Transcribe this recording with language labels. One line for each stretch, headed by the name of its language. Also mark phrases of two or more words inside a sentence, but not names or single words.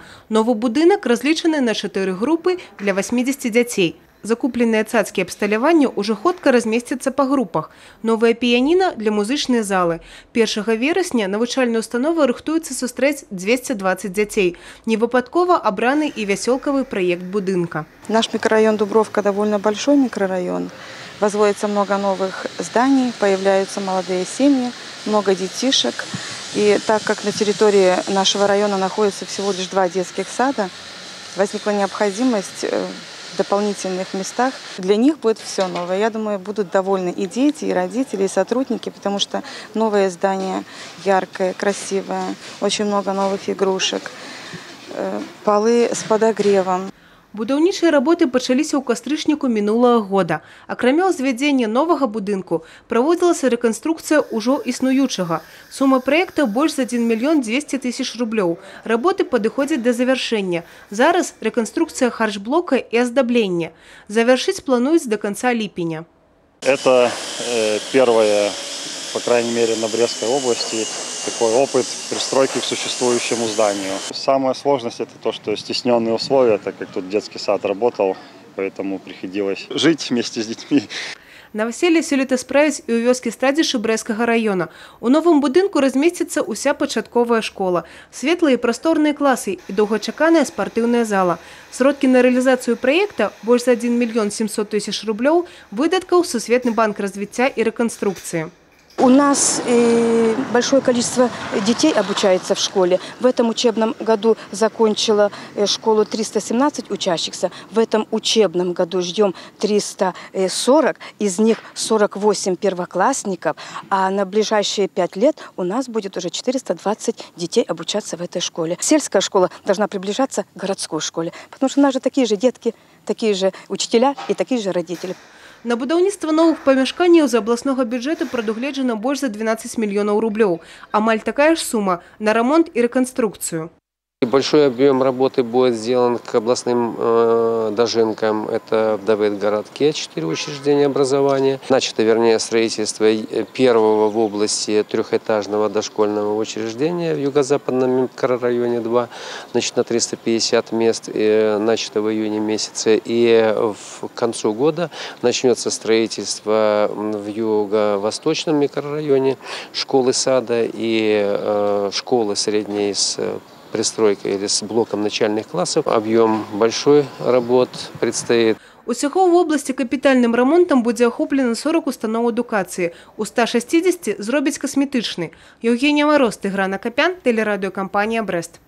Belarusian: Новы будынак разлічаны на 4 групы для 80 дзяцей. Закупленыя цацкі абсталявання ўжо хутка размесцяцца па групах. Новая піяніна для музычнай залы. 1 верасня навучальная установа рыхтуецца сустрэць 220 дзяцей. Невыпадкова абраны і вясёлкавы праект будынка.
Russian: Наш микрорайон Дубровка довольно большой микрорайон. Возводится много новых зданий, появляются молодые семьи, много детишек. И так как на территории нашего района находится всего лишь 2 детских сада, возникла необходимость в дополнительных местах. Для них будет все новое. Я думаю, будут довольны и дети, и родители, и сотрудники, потому что новое здание яркое, красивое, очень много новых игрушек, полы с подогревом.
Belarusian: Будаўнічыя работы пачаліся ў кастрычніку мінулага года. Акрамя ўзвядзення новага будынку, праводзілася рэканструкцыя ўжо існуючага. Сума праекта больш за 1 мільён 200 тысяч рублёў. Работы падыходзяць да завяршэння. Зараз рэканструкцыя харчблока і аздаблення. Завяршыць плануюць
Russian: до конца
Belarusian: ліпеня.
Russian: Это первое, по крайней мере, на Брестской области, такой опыт пристройки к существующему зданию. Самая сложность – это то, что стесненные условия, так как тут детский сад работал, поэтому приходилось жить вместе с детьми.
Belarusian: Наваселле сёлета справяць і ў вёскі Страдзішы Брэсцкага района. У новым будынку размесціцца ўся пачатковая школа, светлыя і прасторныя класы і доўгачаканая спартыўная зала. Сродкі на рэалізацыю праекта больш за 1 мільён 700 тысяч рублёў выдаткаў Сусветны банк развіцця і рэканструкцыі.
Russian: У нас большое количество детей обучается в школе. В этом учебном году закончила школу 317 учащихся. В этом учебном году ждем 340, из них 48 первоклассников. А на ближайшие 5 лет у нас будет уже 420 детей обучаться в этой школе. Сельская школа должна приближаться к городской школе, потому что у нас же такие же детки, такие же учителя и такие же родители.
Belarusian: На будаўніцтва новых памяшканняў з абласнога бюджэту прадугледжана больш за 12 мільёнаў рублёў. Амаль такая ж сума
Russian: на ремонт и реконструкцию. Большой объем работы будет сделан к областным дожинкам. Это в Давыдгородке 4 учреждения образования. Начато, вернее, строительство первого в области 3-этажного дошкольного учреждения в юго-западном микрорайоне 2, значит, на 350 мест, начато в июне месяце. И к концу года начнется строительство в юго-восточном микрорайоне школы-сада и школы средней с пристройкой или с блоком начальных классов. Объем большой работ предстоит.
Belarusian: Усяго
Russian: в области
Belarusian: капітальным ремонтом будзе ахоплена 40 устаноў адукацыі. У 160 зробяць касметычны.
Russian: Евгения Мороз, Тыгран Акопян, телерадиокомпания «Брест».